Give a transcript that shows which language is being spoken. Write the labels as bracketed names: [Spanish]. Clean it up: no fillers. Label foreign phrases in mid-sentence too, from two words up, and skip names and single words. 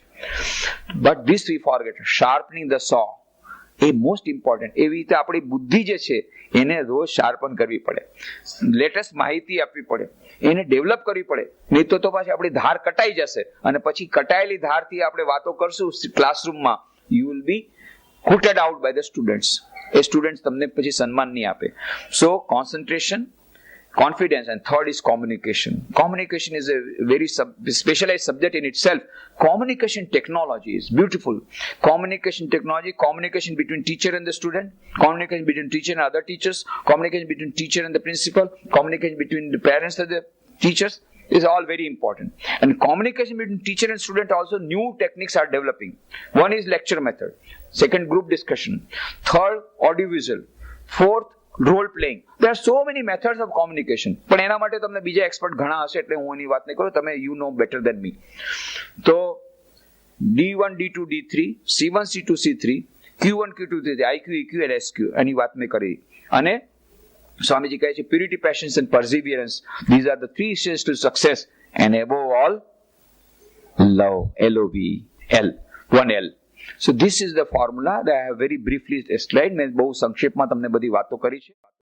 [English] But this we forget, sharpening the saw a most important. [Gujarati] એવી રીતે આપણી બુદ્ધિ જે છે એને રોજ શાર્પન કરવી પડે, લેટેસ્ટ માહિતી આપવી પડે, એને ડેવલપ કરવી પડે. નહીં તો પાછી આપણી ધાર કટાઈ જશે, અને પછી કટાયેલી ધારથી આપણે વાતો કરશું ક્લાસરૂમમાં, [English] you will be hooted out by the students. [Gujarati] એ સ્ટુડન્ટ્સ તમને પછી સન્માન નહીં આપે. [English] So concentration, confidence, and third is communication. Communication is a very specialized subject in itself. Communication technology is beautiful. Communication technology, communication between teacher and the student, communication between teacher and other teachers, communication between teacher and the principal, communication between the parents and the teachers is all very important. And communication between teacher and student also, new techniques are developing. One is lecture method, second group discussion, third audiovisual, fourth role playing. there are so many methods of communication. [Gujarati] પણ એના માટે તમને બીજા એક્સપર્ટ ઘણા હશે, એટલે હું એની વાત નહીં કરું, તમે [English] you know better than me. તો D1, D2, D3, C1, C2, C3, Q1, Q2, C3, IQ, EQ and SQ, [Gujarati] એની વાત મેં કરી. અને સ્વામીજી કહે છે [English] purity, patience and perseverance, these are the three steps to success, and above all love, LOVE, one L. So this is the formula that I have very briefly explained. [Gujarati] મેં બહુ સંક્ષેપમાં તમને બધી વાતો કરી છે.